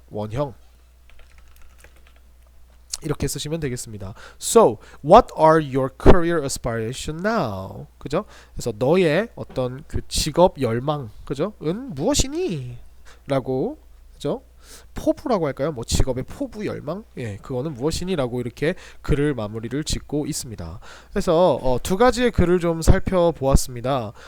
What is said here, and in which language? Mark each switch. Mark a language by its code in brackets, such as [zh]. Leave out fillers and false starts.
[ko] 원형 이렇게 쓰시면 되겠습니다. [en] So, what are your career aspirations now? [ko] 그죠? 그래서 너의 어떤 그 직업 열망, 그죠? 은 무엇이니? 라고, 그죠? 포부라고 할까요? 뭐 직업의 포부 열망? 예, 그거는 무엇이니라고 이렇게 글을 마무리를 짓고 있습니다. 그래서 두 가지의 글을 좀 살펴보았습니다.